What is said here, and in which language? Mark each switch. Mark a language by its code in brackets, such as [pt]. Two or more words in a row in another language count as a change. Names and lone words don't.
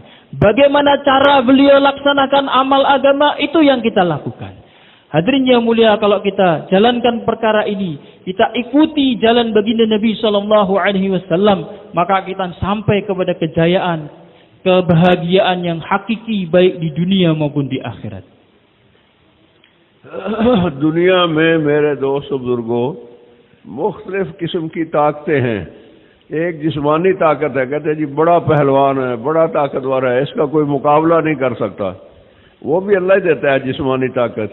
[ms] Bagaimana cara beliau laksanakan amal agama itu yang kita lakukan. Hadirin yang mulia, kalau kita jalankan perkara ini, kita ikuti jalan baginda Nabi [ar] صلى الله عليه وسلم, [ms] maka kita sampai kepada kejayaan, kebahagiaan yang hakiki baik di dunia maupun di akhirat. [hi] दुनिया में मेरे दोस्त बुजुर्गों मुख्तलिफ किस्म की ताकतें हैं। एक जिस्मानी ताकत है, कहते हैं जी बड़ा पहलवान है, बड़ा ताकतवर है, इसका कोई मुकाबला नहीं कर सकता, वो भी अल्लाह ही देता है जिस्मानी ताकत।